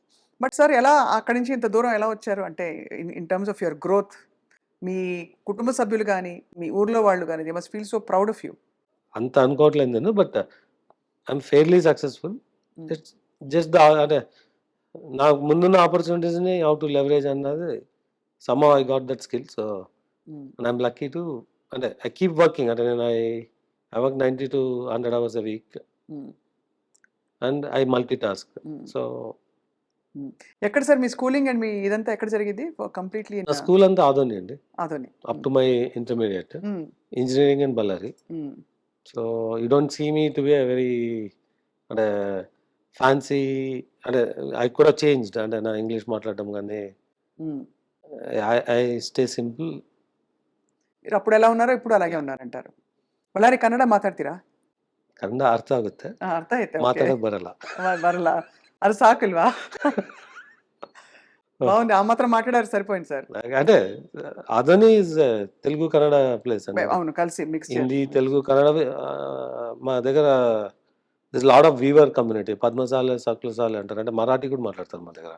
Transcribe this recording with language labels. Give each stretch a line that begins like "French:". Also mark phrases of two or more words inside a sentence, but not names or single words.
Telugu: బట్ సార్ ఎలా అక్కడి నుంచి ఇంత దూరం ఎలా వచ్చారు? అంటే
English: in terms of your growth,
Telugu: మీ కుటుంబ సభ్యులు కానీ, మీ ఊర్లో వాళ్ళు కానీ,
English: they must feel so proud of you.
Telugu: అంత అనుకోవట్లేదు నేను,
English: but I'm fairly successful. it's just the
Telugu: అంటే నాకు ముందున్న ఆపర్చునిటీస్ని
English: how to leverage అన్నది somehow I got that skill. so I'm lucky to అంటే I keep working.
Telugu: అంటే నేను
English: I work 90 to 100 hours a week and I multi task. so
Telugu: ఎక్కడ సార్ మీ
English: schooling and
Telugu: మీ ఇదంతా ఎక్కడ జరిగింది కంప్లీట్లీ? నా స్కూల్ అంతా ఆదోని అండి. అదోని.
English: up to my intermediate engineering in Ballari. so you don't see me to be a very అంటే ఫ్యాన్సీ అంటే ఐ కూడా చేంజ్డ్
Telugu: అంటే నా ఇంగ్లీష్ మాట్లాడడం కానీ
English: I stay simple.
Telugu: మీరు అప్పుడు ఎలా ఉన్నారో ఇప్పుడు అలాగే ఉన్నారంటారు.
Kannada: ಬಳ್ಳಾರಿ ಕನ್ನಡ ಮಾತಾಡ್ತೀರಾ? ಕನ್ನಡ ಅರ್ಥ ಆಗುತ್ತೆ, ಅರ್ಥ ಐತೆ. ಓಕೆ, ಮಾತಾಡೋಕೆ ಬರಲ್ಲ. ಬರಲ್ಲ, ಅದು ಸಾಕಲ್ವಾ?
Telugu: బాగుంది, ఆ మాత్రం మాట్లాడారు సరిపోయింది సార్. అంటే అదని తెలుగు కన్నడ ప్లేస్ అండి. అవును, కలిసి మిక్స్ హిందీ తెలుగు కన్నడ మా దగ్గర
English: this lot of weaver community.
Telugu: పద్మశాలి సకులశాలి అంటారు, అంటే మరాఠీ కూడా మాట్లాడతారు మా దగ్గర.